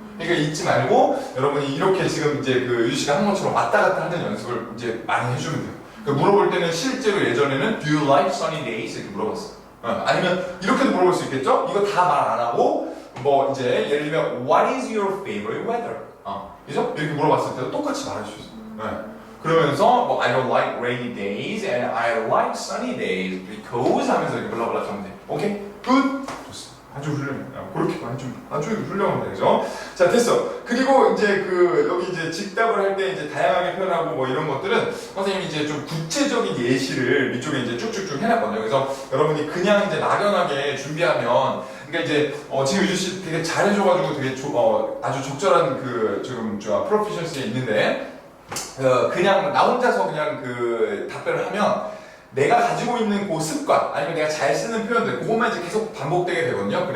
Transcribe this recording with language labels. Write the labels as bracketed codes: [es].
[ko] 그러니까 잊지 말고 여러분이 이렇게 지금 이제 유주 씨가 한 것처럼 왔다 갔다 하는 연습을 이제 많이 해주면 돼요. 그러니까 물어볼 때는 실제로 예전에는 [en] Do you like sunny days? [ko] 이렇게 물어봤어. 아니면 이렇게도 물어볼 수 있겠죠? 이거 다 말 안 하고 이제 예를 들면 [en] What is your favorite weather? [ko] 그죠? 이렇게 물어봤을 때도 똑같이 말할 수 있어. 그러면서 [en] I don't like rainy days and I like sunny days because [ko] 하면서 이렇게 블라블라 하면 돼. 오케이? 굿? 좋습니다. 아주 훌륭해. 그렇게 아주 훌륭한 거죠. 자, 됐어. 그리고 이제 여기 이제 직답을 할 때 이제 다양하게 표현하고 이런 것들은 선생님이 이제 좀 구체적인 예시를 이쪽에 이제 쭉쭉쭉 해놨거든요. 그래서 여러분이 그냥 이제 막연하게 준비하면 그러니까 이제 지금 유주 씨 되게 잘해줘가지고 되게 아주 적절한 지금 프로피션시에 있는데 그냥 나 혼자서 그냥 답변을 하면 내가 가지고 있는 그 습관 아니면 내가 잘 쓰는 표현들 그것만 이제 계속 반복되게 되거든요.